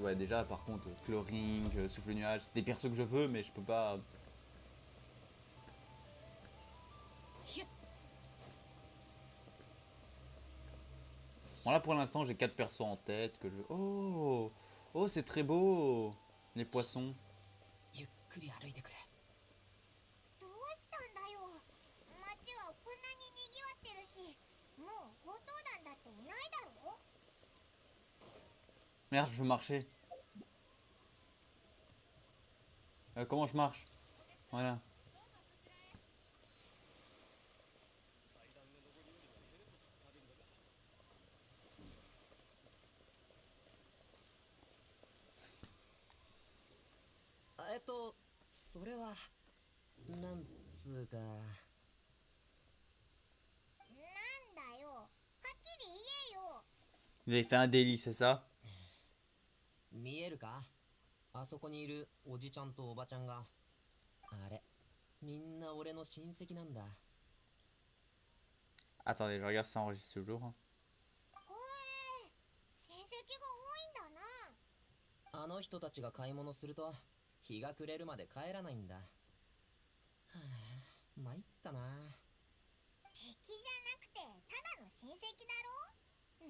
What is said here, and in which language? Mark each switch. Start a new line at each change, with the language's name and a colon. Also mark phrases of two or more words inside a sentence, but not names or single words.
French: Ouais, déjà, par contre, Chlorine, Souffle Nuage, c'est des persos que je veux, mais je peux pas. Bon, là pour l'instant, j'ai 4 persos en tête que je. Oh! Oh, c'est très beau! Les poissons.
Japanese: ゆっくり歩いてくれ。どうしたんだよ。街はこんなに賑わってるし、もう強盗団だっていないだろ。
French: Merde, je veux marcher. Comment je marche? Voilà.
Japanese: それはなんつうか。なんだよ。はっきり言えよ。
French: Vous avez fait un délit, c'est ça?
Japanese: 見えるか？あそこにいるおじちゃんとおばちゃんが。あれ、みんな俺の親戚なんだ。
French: Attendez, je regarde si ça enregistre toujours.
Japanese: おい、親戚が多いんだな。あの人たちが買い物すると日が暮れるまで帰らないんだ。はあ、参ったな。敵じゃなくてただの親戚だろ。